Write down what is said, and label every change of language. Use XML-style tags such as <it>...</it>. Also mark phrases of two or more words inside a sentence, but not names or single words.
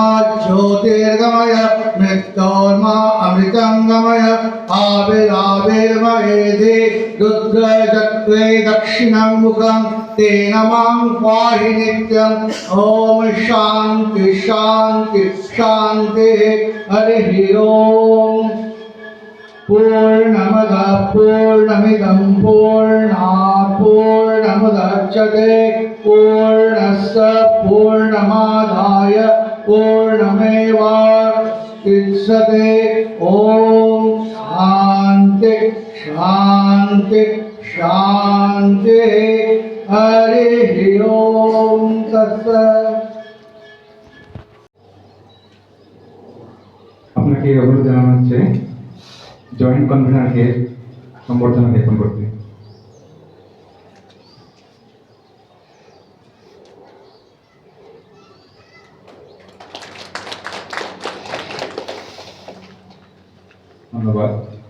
<sa>ज्योतिर्गमय मृत्योर्मा अमृतंगमय आविराविर्महेदे रुद्रजत्वे दक्षिणं मुखं तेन मां पाहि नित्यं ओम शांति शांति शांति हरि ओम पूर्णमदः पूर्णमिदं पूर्णात् पूर्णमुदच्यते पूर्णस्य पूर्णमादाय पूर्णमेवावशिष्यते ॐ शान्ति शान्ति शान्ति हरिः ओम तत्सत्।</sa> <bn>আপনাকে অনুরোধ জানানো হচ্ছে</bn> <en>joint convenerকে</en> <bn>সম্বর্ধনা জ্ঞাপন করতে। ধন্যবাদ।</bn>